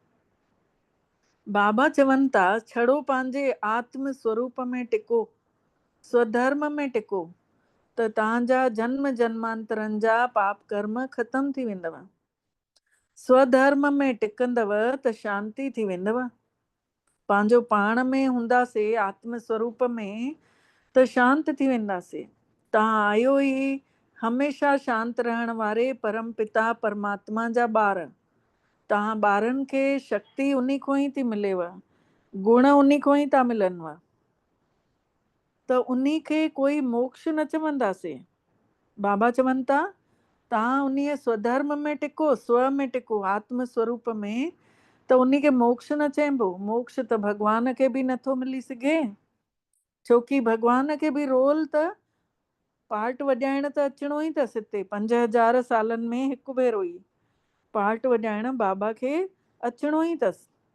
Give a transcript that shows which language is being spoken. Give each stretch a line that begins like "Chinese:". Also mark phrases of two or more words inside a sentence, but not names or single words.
Sindhi: बाबा चवनि था छड़ो पंहिंजे आत्म स्वरूप में टिको, स्वधर्म में टिको, त तव्हांजा जन्म जन्मांतरनि जा पाप कर्म ख़तम थी वेंदव। स्वधर्म में टिकंदव त शांती थी वेंदव। पंहिंजो पाण में हूंदासीं आत्म स्वरूप में त शांत थी वेंदासीं। तव्हां आयो ई हमेशह शांत रहण वारे परम पिता परमात्मा जा ॿार। तव्हां ॿारनि खे शक्ति उन्ही खां ई थी मिलेव, गुण उन्ही खां ई था मिलनव। त उन्ही खे कोई मोक्ष न चवंदासीं। बाबा चवनि था तव्हां उन्हीअ स्वधर्म में टिको, स्व में टिको, आत्म स्वरूप में, त उन्ही खे मोक्ष न चइबो। मोक्ष त भॻवान खे बि नथो मिली सघे, छोकी भॻवान खे बि रोल त पार्ट वॼाइण त अचिणो ई अथसि हिते। 5000 सालनि में हिकु भेरो ई पार्ट वॼाइण बाबा खे अचिणो ई अथसि।